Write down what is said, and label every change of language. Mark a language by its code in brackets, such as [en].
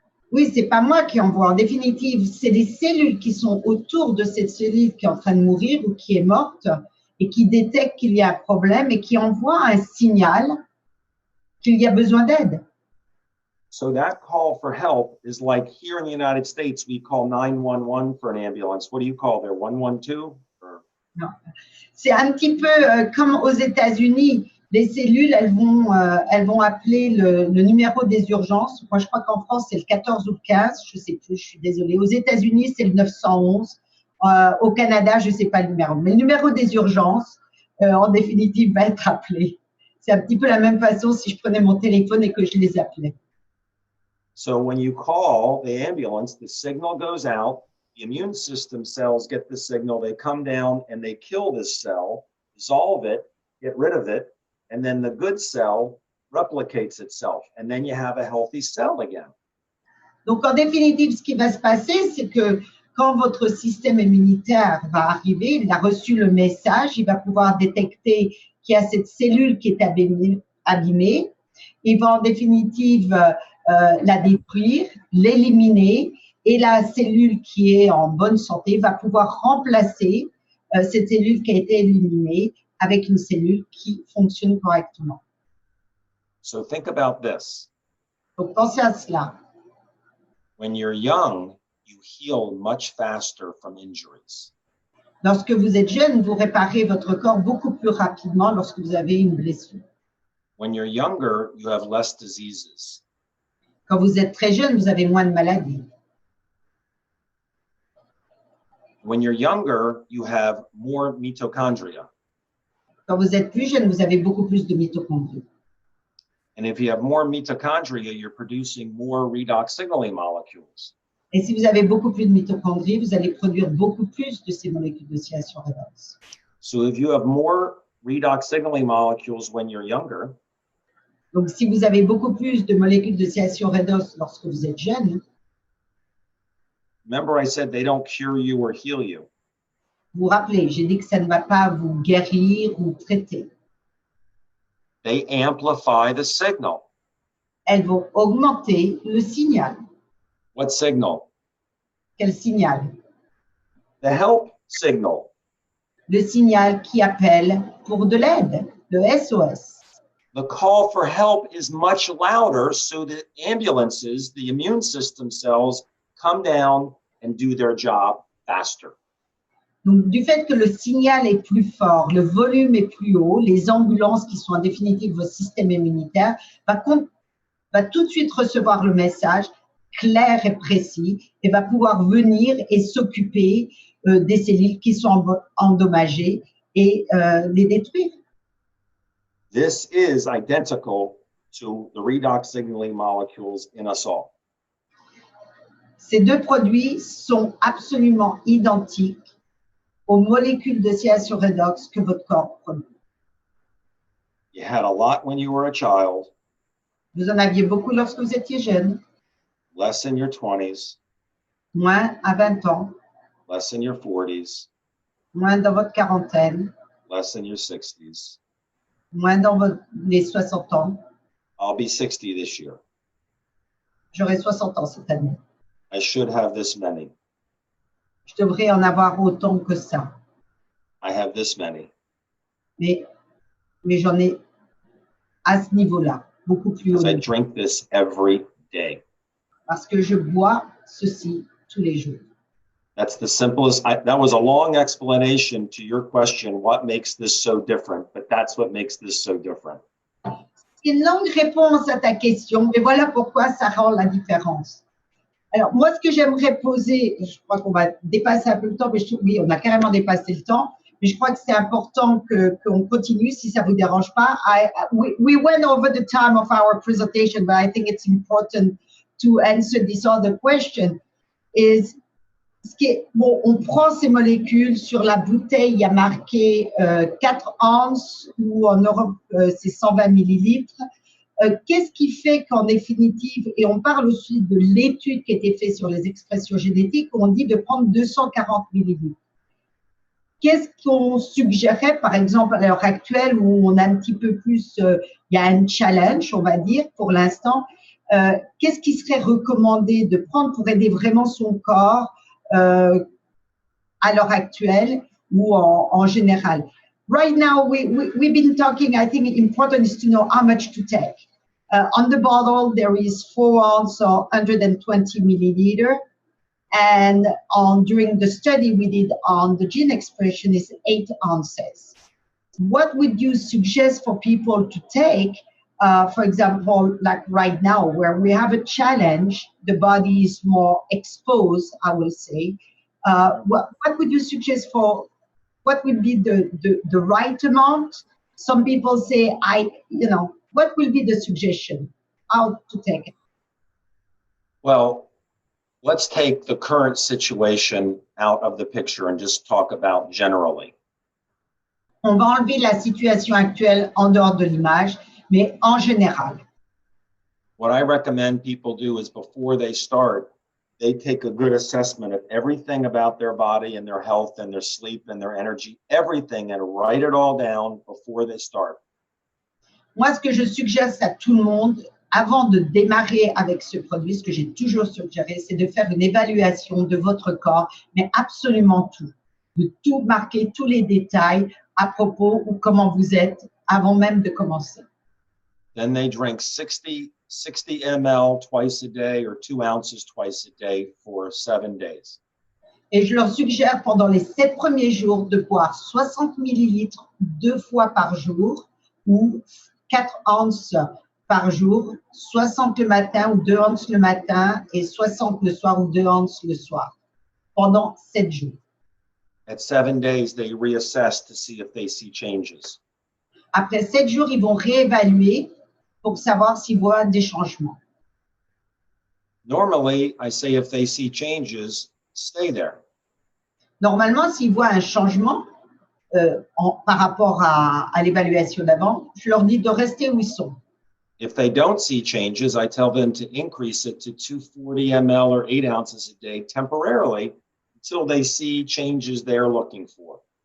[fr] Oui, c'est pas moi qui envoie. En définitive, c'est les cellules qui sont autour de cette cellule qui est en train de mourir ou qui est morte et qui détectent qu'il y a un problème et qui envoient un signal qu'il y a besoin d'aide. [en] So that call for help is like here in the United States, we call 911 for an ambulance. What do you call there? 112? Or... [fr] Non. C'est un petit peu comme aux États-Unis. Les cellules, elles vont appeler le numéro des urgences. Moi, je crois qu'en France, c'est le 14 ou le 15. Je ne sais plus, je suis désolée. Aux États-Unis, c'est le 911. Au Canada, je ne sais pas le numéro. Mais le numéro des urgences, en définitive, va être appelé. C'est un petit peu la même façon si je prenais mon téléphone et que je les appelais. [en] So when you call the ambulance, the signal goes out. The immune system cells get the signal. They come down and they kill this cell, dissolve it, get rid of it. And then the good cell replicates itself. And then you have a healthy cell again. [fr] Donc, en définitive, ce qui va se passer, c'est que quand votre système immunitaire va arriver, il a reçu le message, il va pouvoir détecter qu'il y a cette cellule qui est abîmée. Il va en définitive la détruire, l'éliminer. Et la cellule qui est en bonne santé va pouvoir remplacer cette cellule qui a été éliminée avec une cellule qui fonctionne correctement. [en] So think about this. [fr] Donc, pensez à cela. [en] When you're young, you heal much faster from injuries. [fr] Lorsque vous êtes jeune, vous réparez votre corps beaucoup plus rapidement lorsque vous avez une blessure. [en] When you're younger, you have less diseases. [fr] Quand vous êtes très jeune, vous avez moins de maladies. [en] When you're younger, you have more mitochondria. [fr] Quand vous êtes plus jeune, vous avez beaucoup plus de mitochondries. [en] And if you have more mitochondria, you're producing more redox signaling molecules. [fr] Et si vous avez beaucoup plus de mitochondries, vous allez produire beaucoup plus de ces molécules d'oscillation redox. [en] So if you have more redox signaling molecules when you're younger, [fr] donc si vous avez beaucoup plus de molécules d'oscillation redox lorsque vous êtes jeune, [en] remember I said they don't cure you or heal you. [fr] Vous vous rappelez, j'ai dit que ça ne va pas vous guérir ou traiter. [en] They amplify the signal. [fr] Elles vont augmenter le signal. [en] What signal? [fr] Quel signal? [en] The help signal. [fr] Le signal qui appelle pour de l'aide, le SOS. [en] The call for help is much louder, so that ambulances, the immune system cells, come down and do their job faster. [fr] Donc, du fait que le signal est plus fort, le volume est plus haut, les ambulances qui sont en définitive votre système immunitaire va tout de suite recevoir le message clair et précis et va pouvoir venir et s'occuper des cellules qui sont endommagées et les détruire. [en] This is identical to the redox signaling molecules in us all. [fr] Ces deux produits sont absolument identiques aux molécules d'oscillation redox que votre corps produit. [en] You had a lot when you were a child. [fr] Vous en aviez beaucoup lorsque vous étiez jeune. [en] Less in your 20s. [fr] Moins à 20 ans. [en] Less in your 40s. [fr] Moins dans votre quarantaine. [en] Less in your 60s. [fr] Moins dans les 60 ans. [en] I'll be 60 this year. [fr] J'aurai 60 ans cette année. [en] I should have this many. [fr] Je devrais en avoir autant que ça. [en] I have this many. [fr] Mais j'en ai à ce niveau-là, beaucoup plus haut. [en] Because I drink this every day. [fr] Parce que je bois ceci tous les jours. [en] That's the simplest. That was a long explanation to your question, what makes this so different? But that's what makes this so different. [fr] C'est une longue réponse à ta question, mais voilà pourquoi ça rend la différence. Alors, moi, ce que j'aimerais poser, je crois qu'on va dépasser un peu le temps, mais je trouve, oui, on a carrément dépassé le temps, mais je crois que c'est important qu'on continue, si ça ne vous dérange pas. [en] We went over the time of our presentation, but I think it's important to answer this other question. [fr] Bon, on prend ces molécules, sur la bouteille, il y a marqué 4 onces, ou en Europe, c'est 120 millilitres. Qu'est-ce qui fait qu'en définitive, et on parle aussi de l'étude qui a été faite sur les expressions génétiques, on dit de prendre 240 millilitres. Qu'est-ce qu'on suggérerait, par exemple, à l'heure actuelle, où on a un petit peu plus, il y a un challenge, on va dire, pour l'instant, qu'est-ce qui serait recommandé de prendre pour aider vraiment son corps à l'heure actuelle ou en général? [en] Right now, we've been talking, I think important is to know how much to take. On the bottle, there is 4 ounces or 120 milliliter. And during the study we did on the gene expression is 8 ounces. What would you suggest for people to take? For example, like right now, where we have a challenge, the body is more exposed, I will say. What would you suggest for what would be the right amount? Some people say, what will be the suggestion? How to take it? Well, let's take the current situation out of the picture and just talk about generally. [fr] On va enlever la situation actuelle en dehors de l'image, mais en général. [en] What I recommend people do is before they start, they take a good assessment of everything about their body and their health and their sleep and their energy, everything, and write it all down before they start. [fr] Moi, ce que je suggère à tout le monde, avant de démarrer avec ce produit, ce que j'ai toujours suggéré, c'est de faire une évaluation de votre corps, mais absolument tout. De tout marquer, tous les détails à propos ou comment vous êtes avant même de commencer. [en] Then they drink 60 ml twice a day or 2 ounces twice a day for 7 days. [fr] Et je leur suggère pendant les 7 premiers jours de boire 60 millilitres 2 fois par jour ou 4 onces par jour, 60 le matin ou 2 onces le matin et 60 le soir ou 2 onces le soir pendant 7 jours. [en] At 7 days, they reassess to see if they see changes. [fr] Après 7 jours, ils vont réévaluer pour savoir s'ils voient des changements. [en] Normally, I say if they see changes, stay there. [fr] Normalement, s'ils voient un changement par rapport à l'évaluation d'avant, je leur dis de rester où ils sont. [en] If they don't see changes, I tell them to increase it to 240 ml or 8 ounces a day temporarily until they see changes they're looking for.